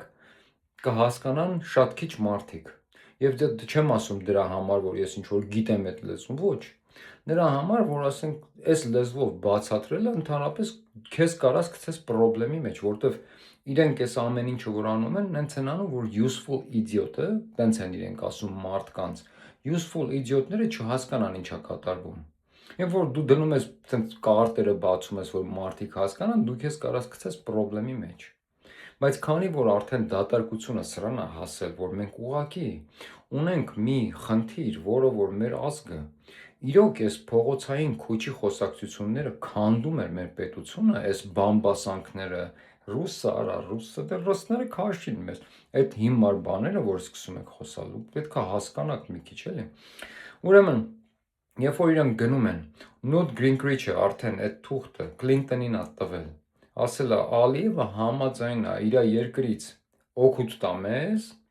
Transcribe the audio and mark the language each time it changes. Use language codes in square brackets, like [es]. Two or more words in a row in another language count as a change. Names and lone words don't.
[hy] կհասկանան շատ քիչ մարդիկ։ Եվ չեմ ասում դրա համար, որ ես ինչ-որ գիտեմ այդ լեզվում, ոչ։ Նրա համար, որ ասենք այս լեզվով բացատրելը ընդհանրապես քեզ կարաս գցես խնդրի մեջ, որտեվ իրենք այս ամեն ինչը որ անում են, նենց են անում, որ [en] useful idiot- [hy] ը, տենց են իրենք ասում մարդկանց, [en] useful idiot- [hy] ները չհասկանան ինչա կատարվում։ Երբ որ դու դնում ես տենց կարտերը բացում ես, որ մարդիկ հասկանան, դու քեզ կարաս գցես խնդրի մեջ։ Բայց քանի որ արդեն դատարկությունը սրան է հասել, որ մենք ուղղակի ունենք մի խնդիր, որը որ մեր ազգը իրոք այս փողոցային քուչի խոսակցությունները քանդում էր մեր պետությունը, այս բամբասանքները, ռուսը արա, ռուսը դե ռուսները քաշին մեզ, այդ հիմար բաները, որ սկսում եք խոսալ, պետք է հասկանաք մի քիչ էլի։ Ուրեմն, երբ որ իրանք գնում են, Նյուտ Գինգրիչը արդեն այդ թուղթը Կլինտոնին ա տվել, ասել է Ալիևը համաձայն է իր երկրից օգուտ տա մեզ,